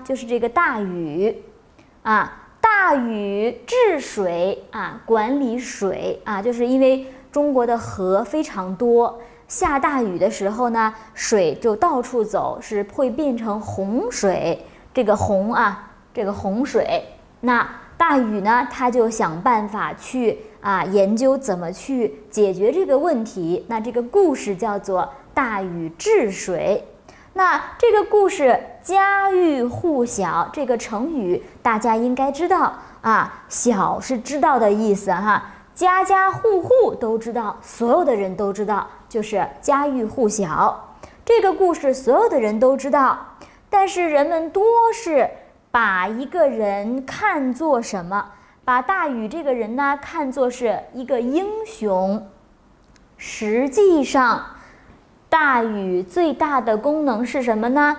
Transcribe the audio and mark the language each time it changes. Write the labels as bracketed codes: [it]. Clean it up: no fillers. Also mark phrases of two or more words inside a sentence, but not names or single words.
[zh] 就是這個大禹大禹治水管理水就是因為中國的河非常多，下大雨的時候呢，水就到處走，是會變成洪水。這個洪水，那大禹呢，他就想辦法去研究怎麼去解決這個問題。那這個故事叫做大禹治水。那這個故事家喻戶曉，這個成語大家應該知道曉是知道的意思家家戶戶都知道，所有的人都知道，就是家喻戶曉。這個故事所有的人都知道，但是人們多是把一個人看作什麼？把大禹這個人呢看作是一個英雄。實際上，大禹最大的功能是什麼呢？